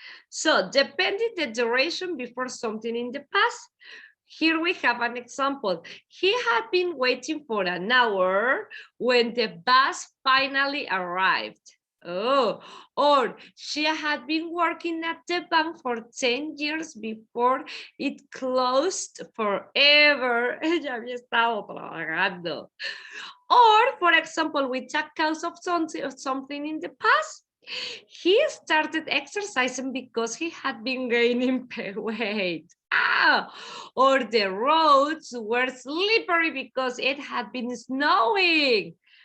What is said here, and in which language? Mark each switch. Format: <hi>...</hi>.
<en>So, depending the duration before something in the past, here we have an example. He had been waiting for an hour when the bus finally arrived. Or she had been working at the bank for 10 years before it closed forever.</en> <es>Ella había estado trabajando.</es> <en>Or, for example, with a cause of something in the past, he started exercising because he had been gaining weight. Or the roads were slippery because it had been snowing.</en>